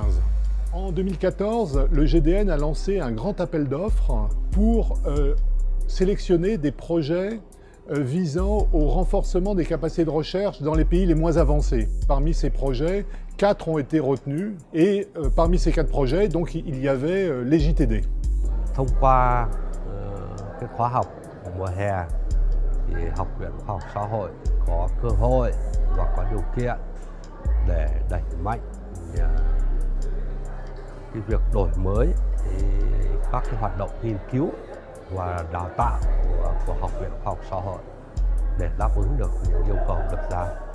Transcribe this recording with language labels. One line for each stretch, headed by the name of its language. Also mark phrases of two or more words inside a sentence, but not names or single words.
French: En 2014, le GDN a lancé un grand appel d'offres pour sélectionner des projets visant au renforcement des capacités de recherche dans les pays les moins avancés. Parmi ces projets, 4 ont été retenus et parmi ces 4 projets, donc, il y avait les JTD.
Vietnamese: Thông qua cái khóa học mùa hè thì Học viện Khoa học Xã hội có cơ hội và có điều kiện để đẩy mạnh cái việc đổi mới các cái hoạt động nghiên cứu và đào tạo của Học viện Khoa học Xã hội để đáp ứng được những yêu cầu đặt ra.